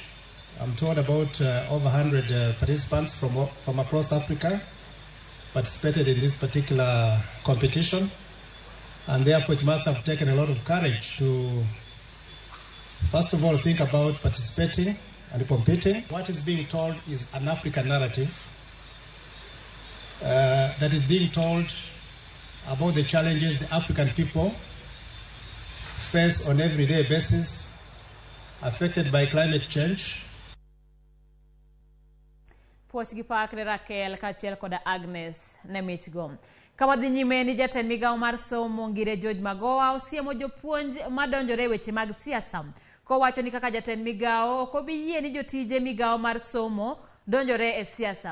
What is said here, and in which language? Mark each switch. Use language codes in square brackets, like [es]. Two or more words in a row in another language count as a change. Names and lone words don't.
[en] I'm told about over 100 participants from across Africa participated in this particular competition, and therefore it must have taken a lot of courage to, first of all, think about participating and competing. What is being told is an African narrative that is being told about the challenges the African people face on an everyday basis, affected by climate change. [luo] Pochgi pakre Raquel kachiel koda Agnes nemichgo. Kawadhi nyime ni jatend migao mar somo Ngire George Magoha osiemo jopuonj madonjore weche mag siasa. Kowacho ni kaka jatend migao ok obi yie ni jotije migao mar somo donjore e siasa.